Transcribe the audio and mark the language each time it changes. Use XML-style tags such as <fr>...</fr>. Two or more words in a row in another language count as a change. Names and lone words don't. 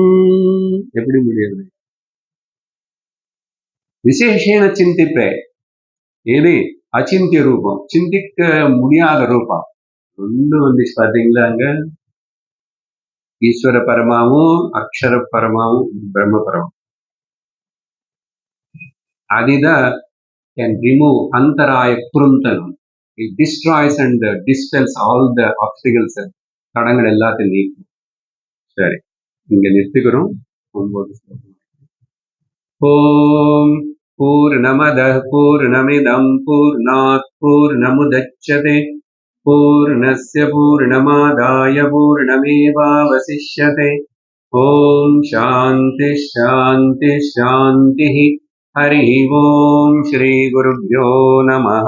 <ta>எப்படி முடியாது? விசேஷேன சிந்திப்பேன். ஏது அச்சிந்திய ரூபம், சிந்திக்க முடியாத ரூபம். ஒன்று வந்துச்சு பாத்தீங்களா? அங்க ஈஸ்வர பரமாவும் அக்ஷர பரமாவும் பிரம்ம பரமம்.</ta> <en>அதுதான் can remove antaraya kuruntanam. It destroys and dispels all the obstacles.</en> <ta>தடங்கள் எல்லாத்தையும் நீக்கும். சரி, இங்க நிறுத்துக்கிறோம். 9 ஸ்லோகம்.</ta> <sa>ओम् पूर्णमद पूर्णमिदम् पूर्णात् पूर्णमुदच्यते पूर्णस्य पूर्णमादाय पूर्णमेवावशिष्यते ओम् शान्ति शान्ति शान्ति சாந்தி. हरि ओम् श्री गुरुभ्यो नमः.</sa>